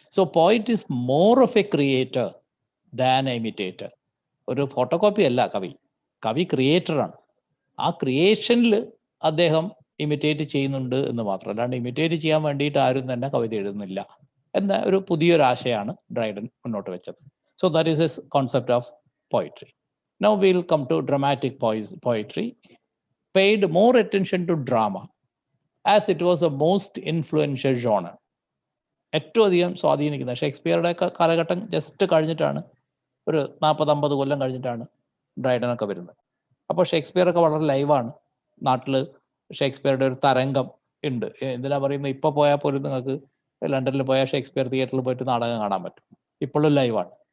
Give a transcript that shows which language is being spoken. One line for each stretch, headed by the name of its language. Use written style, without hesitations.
English: So poet is more of a creator than an imitator.
Malayalam: ഒരു photocopy അല്ല കവി, കവി ക്രിയേറ്ററാണ്. ആ ക്രിയേഷനിൽ അദ്ദേഹം ഇമിറ്റേറ്റ് ചെയ്യുന്നുണ്ട് എന്ന് മാത്രം, അല്ലാണ്ട് ഇമിറ്റേറ്റ് ചെയ്യാൻ വേണ്ടിയിട്ട് ആരും തന്നെ കവിത എഴുതുന്നില്ല എന്ന ഒരു പുതിയൊരു ആശയമാണ് ഡ്രൈഡൻ മുന്നോട്ട് വെച്ചത്.
English: So that is his concept of poetry. Now we'll come to dramatic poetry. Paid more attention to drama as it was the most influential genre.
Malayalam: ഏറ്റവും അധികം സ്വാധീനിക്കുന്ന ഷേക്സ്പിയറുടെ കാലഘട്ടം ജസ്റ്റ് കഴിഞ്ഞിട്ടാണ്, ഒരു 40-50 കൊല്ലം കഴിഞ്ഞിട്ടാണ് ഡ്രൈഡനൊക്കെ വരുന്നത്. അപ്പോൾ ഷേക്സ്പിയറൊക്കെ വളരെ ലൈവാണ്. നാട്ടിൽ ഷേക്സ്പിയറുടെ ഒരു തരംഗം ഉണ്ട്. എന്തിനാ പറയുന്നത്, ഇപ്പോൾ പോയാൽ പോലും നിങ്ങൾക്ക് ലണ്ടനിൽ പോയാൽ ഷേക്സ്പിയർ തിയേറ്ററിൽ പോയിട്ട് നാടകം കാണാൻ പറ്റും. ഇപ്പോഴും ലൈവാണ്.